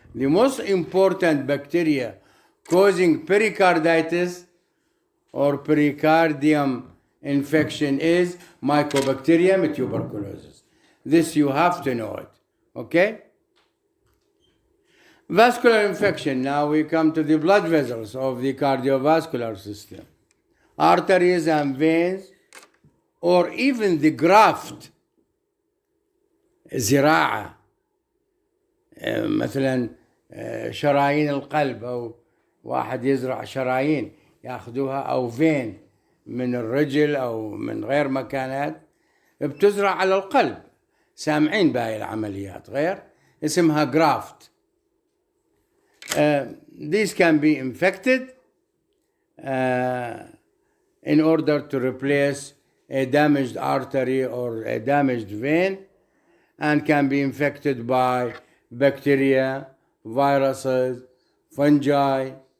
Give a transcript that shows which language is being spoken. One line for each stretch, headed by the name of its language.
English: The most important bacteria causing pericarditis or pericardium infection is Mycobacterium tuberculosis. This you have to know it, okay? Vascular infection. Now we come to the blood vessels of the cardiovascular system. Arteries and veins, or even the graft,
Arabic: زراعة، مثلا شرايين القلب، أو واحد يزرع شرايين ياخذوها، أو فين من الرجل أو من غير مكانات بتزرع على القلب. سامعين بهاي العمليات، غير اسمها جرافت.
English: These can be infected in order to replace a damaged artery or a damaged vein, and can be infected by bacteria, viruses, fungi.